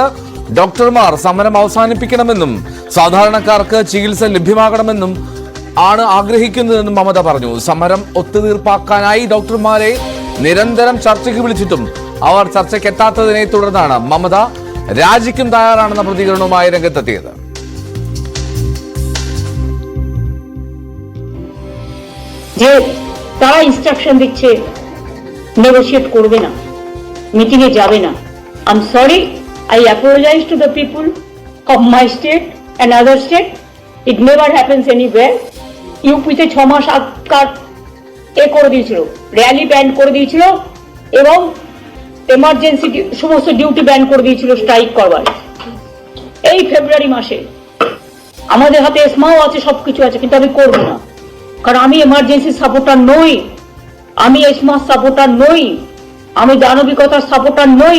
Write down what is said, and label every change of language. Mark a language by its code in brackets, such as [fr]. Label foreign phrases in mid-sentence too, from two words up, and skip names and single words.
[ml] ഡോക്ടർമാർ സമരം അവസാനിപ്പിക്കണമെന്നും സാധാരണക്കാർക്ക് ചികിത്സ ലഭ്യമാകണമെന്നും ആണ് ആഗ്രഹിക്കുന്നതെന്നും മമത പറഞ്ഞു. സമരം ഒത്തുതീർപ്പാക്കാനായി ഡോക്ടർമാരെ നിരന്തരം ചർച്ചയ്ക്ക് വിളിച്ചിട്ടും അവർ ചർച്ചയ്ക്കെത്താത്തതിനെ തുടർന്നാണ് മമത രാജിക്കും തയ്യാറാണെന്ന പ്രതികരണവുമായി രംഗത്തെത്തിയത്. [bn] যে তারা ইনস্ট্রাকশন দিচ্ছে নেগোশিয়েট করবে না, মিটিং এ যাবে না। [en] I am sorry, I apologize to the people of my state and other state. It never happens anywhere. [bn] ইউপিতে 6 মাস আগকার করে দিয়েছিল, র্যালি ব্যান করে দিয়েছিল এবং এমার্জেন্সি সমস্ত ডিউটি ব্যান করে দিয়েছিল স্ট্রাইক করবার। এই ফেব্রুয়ারি মাসে আমাদের হাতে এসমাও আছে, সবকিছু আছে, কিন্তু আমি করবো না, কারণ আমি এমার্জেন্সি সাপোর্টার নই, আমি এসমাস সাপোর্টার নই, আমি দানবিকতার সাপোর্টার নই।